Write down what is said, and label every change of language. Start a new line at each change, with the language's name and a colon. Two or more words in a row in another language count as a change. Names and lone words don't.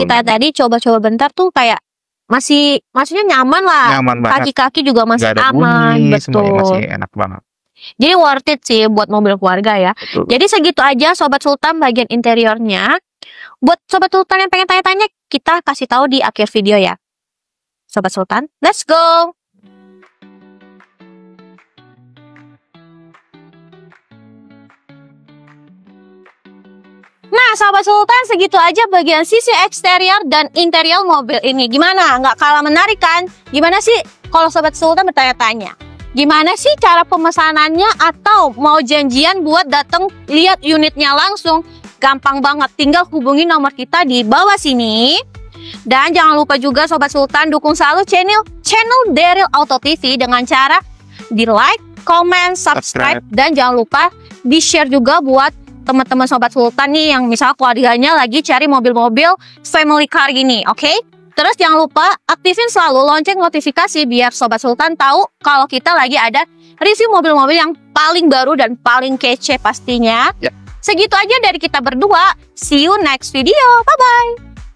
Indonesian: kita tadi coba-coba bentar tuh kayak maksudnya nyaman lah. Nyaman banget. Kaki-kaki juga masih Gak ada aman, bunyi, semuanya betul. masih enak banget. Jadi
English: worth it
Indonesian: sih buat mobil keluarga ya. Betul. Jadi segitu aja Sobat Sultan bagian interiornya. Buat Sobat Sultan yang pengen tanya-tanya, kita kasih tahu di akhir video ya. Sobat Sultan,
English: let's go!
Indonesian: Nah, Sobat Sultan, segitu aja bagian sisi eksterior dan interior mobil ini. Gimana? Nggak kalah menarik kan? Gimana sih kalau Sobat Sultan bertanya-tanya? Gimana sih cara pemesanannya atau mau janjian buat datang lihat unitnya langsung? Gampang banget, tinggal hubungi nomor kita di bawah sini. Dan jangan lupa juga Sobat Sultan dukung selalu channel Daryl Auto TV dengan cara di
English: like, comment,
Indonesian: subscribe, dan jangan lupa di share juga buat teman-teman Sobat Sultan nih yang misalnya keluarganya lagi cari mobil-mobil
English: family car
Indonesian: gini, oke? Terus jangan lupa aktifin selalu lonceng notifikasi biar Sobat Sultan tahu kalau kita lagi ada review mobil-mobil yang paling baru dan paling kece pastinya. Ya. Segitu aja dari kita berdua.
English: See you next video. Bye-bye.